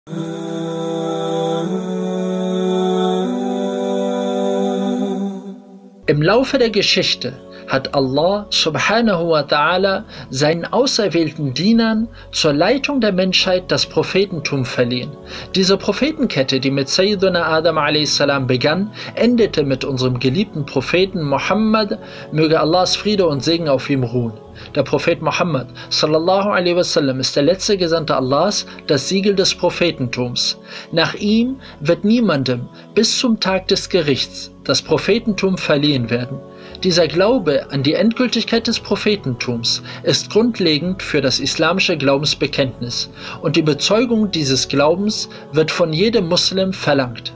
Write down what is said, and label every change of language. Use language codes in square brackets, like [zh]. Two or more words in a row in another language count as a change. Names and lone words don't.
[de] Im Laufe der Geschichte hat Allah [ar] سبحانه وتعالى [de] seinen auserwählten Dienern zur Leitung der Menschheit das Prophetentum verliehen. Diese Prophetenkette, die mit Sayyiduna Adam a.s. begann, endete mit unserem geliebten Propheten Muhammad, möge Allahs Friede und Segen auf ihm ruhen. Der Prophet Muhammad [ar] صلى الله عليه وسلم [de] ist der letzte Gesandte Allahs, das Siegel des Prophetentums. Nach ihm wird niemandem bis zum Tag des Gerichts das Prophetentum verliehen werden. Dieser Glaube an die Endgültigkeit des Prophetentums ist grundlegend für das islamische Glaubensbekenntnis und die Bezeugung dieses Glaubens wird von jedem Muslim verlangt.